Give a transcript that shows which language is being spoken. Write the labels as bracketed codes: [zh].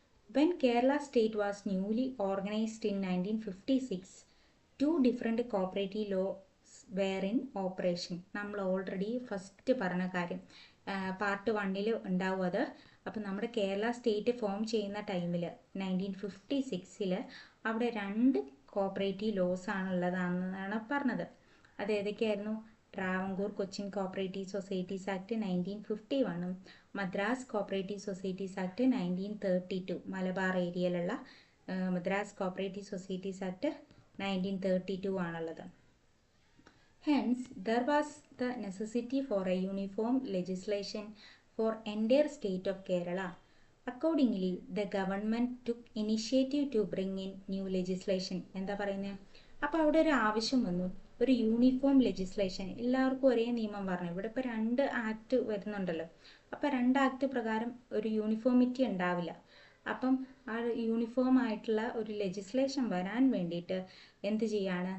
[en] When Kerala state was newly organized in 1956, 2 different cooperative laws were in operation. [ml] നമ്മൾ already first പറഞ്ഞ കാര്യം part 1 ഉണ്ടാവും അത്. അപ്പം നമ്മുടെ കേരള സ്റ്റേറ്റ് ഫോം ചെയ്യുന്ന ടൈമിൽ 1956 അവിടെ 2 കോപ്പറേറ്റീവ് ലോസ് ആണുള്ളതാണെന്നാണ് പറഞ്ഞത്. അത് ഏതൊക്കെയായിരുന്നു? Travancore Cochin cooperative societies act 1951 Madras cooperative societies act 1932. Malabar ഏരിയയിലുള്ള മദ്രാസ് കോപ്പറേറ്റീവ് സൊസൈറ്റീസ് ആക്ട് 1932 ആണുള്ളത്. [en] Hence, there was the necessity for a uniform legislation for entire state of Kerala. Accordingly, the government took initiative to bring in new legislation. [ml] എന്താ പറയുന്നത്? അപ്പോൾ അവിടെ ഒരു ആവശ്യം വന്നു, ഒരു യൂണിഫോം ലെജിസ്ലേഷൻ, എല്ലാവർക്കും ഒരേ നിയമം പറഞ്ഞു. ഇവിടെ ഇപ്പോൾ 2 ആക്ട് വരുന്നുണ്ടല്ലോ. അപ്പോൾ 2 ആക്ട് പ്രകാരം ഒരു യൂണിഫോമിറ്റി ഉണ്ടാവില്ല. അപ്പം ആ യൂണിഫോം ആയിട്ടുള്ള ഒരു ലെജിസ്ലേഷൻ വരാൻ വേണ്ടിയിട്ട് എന്ത് ചെയ്യാണ്?